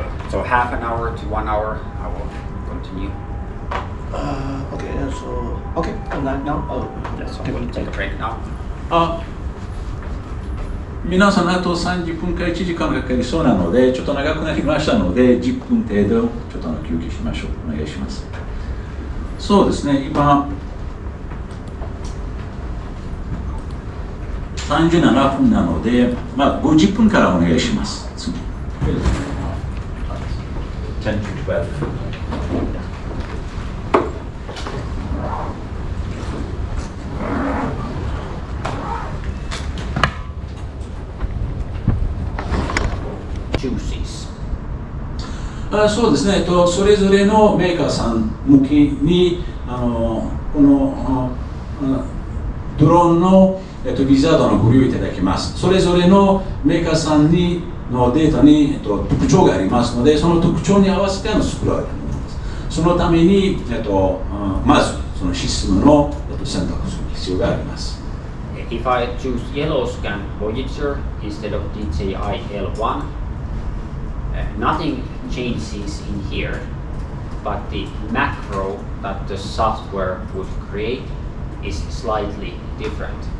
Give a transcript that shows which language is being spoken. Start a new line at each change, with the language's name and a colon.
English: So half an hour to 1 hour, I will continue. Okay, so okay, and now. Yes, so we'll take a break now.
Japanese: 皆さんあと30分か1時間かかりそうなので、ちょっと長くなりましたので、10分程度ちょっと休憩しましょう。お願いします。そうですね、今37分なので、50分からお願いします。次。
English: 10 to 12。
Japanese: そうですね、それぞれのメーカーさん向けにこのドローンのビザードのご利用いただきます。それぞれのメーカーさんのデータに特徴がありますので、その特徴に合わせて作られたものです。そのためにまずそのシステムの選択する必要があります。
English: If I choose yellow scan Voyager instead of DJI L1, nothing changes in here, but the macro that the software would create is slightly different.